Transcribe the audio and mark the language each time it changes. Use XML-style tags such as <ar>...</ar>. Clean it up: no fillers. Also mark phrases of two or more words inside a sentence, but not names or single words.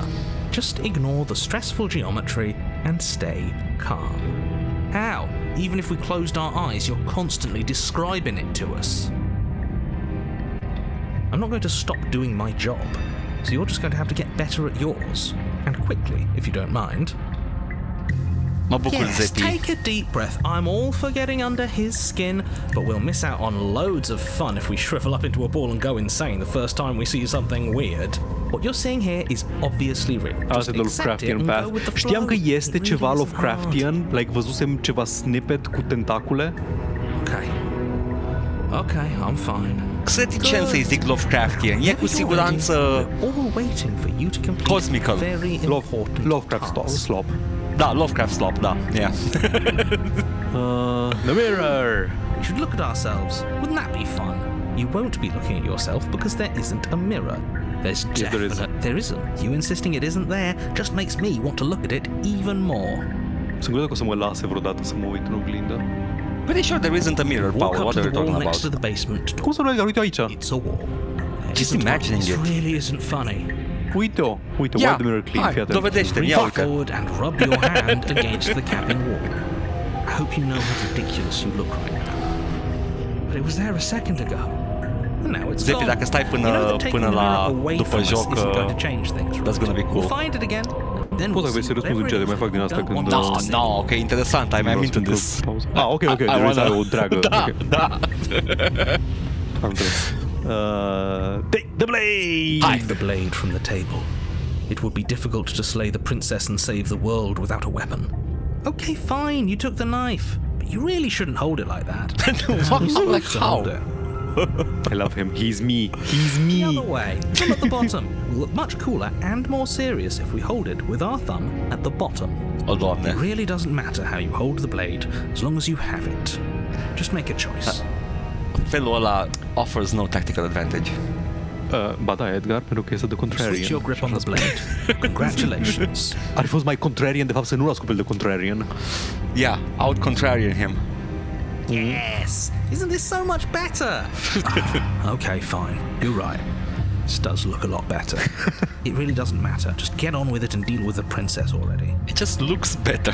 <en>Just ignore the stressful geometry and stay calm. How? Even if we closed our eyes, you're constantly describing it to us. I'm not going to stop doing my job, so you're just going to have to get better at yours. And quickly, if you don't mind.</en> <ro>Mă bucur,</ro> <en>Yes, Zepi. take a deep breath. I'm all for getting under his skin, but we'll miss out on loads of fun if we shrivel up into a ball and go insane the first time we see something weird. What you're seeing here is obviously real. Just accept it and go with the flow.</en> <ro>Știam că este</ro> <en>It</en> <ro>ceva</ro> <en>really isn't</en> <ro>Lovecraftian, like văzusem ceva snippet cu tentacule.</ro> <en>Okay, I'm fine.</en> <ro>Sunt reticent să-i zic Lovecraftian. E cu siguranță</ro> <en>all waiting for you to complete Cosmical. very important Lovecraft task. slop.</en> <ro>Da, Lovecraft slop, da. Yeah.</ro> <en>The mirror. We should look at ourselves. Wouldn't that be fun? You won't be looking at yourself because there isn't a mirror. There's there isn't. You insisting it isn't there just makes me want to look at it even more.</en> <ro>Sunt curios că o să mă lase vreodată să mă uit în oglindă.</ro> <en>Pretty sure there isn't a mirror, Walk Paul. up What to are you the wall talking next to about? the basement.</en> <ro>Cum să nu uite aici?</ro> <en>It's a wall. Just Isn't imagining This it. really isn't funny.</en> <ro>Uite-o, Ia,</ro> <en>wipe the mirror clean,</en> <ro>hai, fii atent. dovedește-mi, ia</ro> <en>Reach</en> <ro>uite.</ro> <en>forward and rub your hand against the cabin wall. I hope you know how ridiculous you look right now. But it was there a second ago. And now it's Zepi, gone.</en> <ro>dacă stai</ro> <en>You know that taking</en> <ro>până</ro> <en>the</en> <ro>la</ro> <en>mirror away</en> <ro>după</ro> <en>from us</en> <ro>joc,</ro> <en>isn't going to change things, right? that's gonna be cool. We'll find it again. Then</en> <ro>Poți</ro> <en>we'll</en> <ro>să vezi</ro> <en>see</en> <ro>răspunsul</ro> <en>whatever</en> <ro>cele,</ro> <en>it</en> <ro>mai</ro> <en>is</en> <ro>fac din asta</ro> <en>you don't</en> <ro>când...</ro> <en>want us to No, see. ok, interesant, I am into this.</en> <ro>Ah, ok, vrei să ai o întreagă. Da, Ok, da. am înțeles.</ro> <en>Take the blade! Take the blade from the table. It would be difficult to slay the princess and save the world without a weapon. Okay, fine, you took the knife, but you really shouldn't hold it like that. Like how? Hold it. I love him. He's me. He's The me. other way, thumb at the bottom. Will look much cooler and more serious if we hold it with our thumb at the bottom.</en> <ro>O, Doamne.</ro> <en>It really doesn't matter how you hold the blade, as long as you have it. Just make a choice.</en> <ro>Felul ăla</ro> <en>offers no tactical advantage.</en> <ro>Ba da, Edgar, pentru că este</ro> <en>the contrarian. Switch your grip on the blade. Congratulations.</en> <ro>Ar fi fost mai contrarian, de fapt, să nu l-ascult pe el de contrarian.</ro> <en>Yeah, out-contrarian him. Yes! Isn't this so much better? Okay, fine. You're right. This does look a lot better. It really doesn't matter. Just get on with it and deal with the princess already. It just looks better.</en>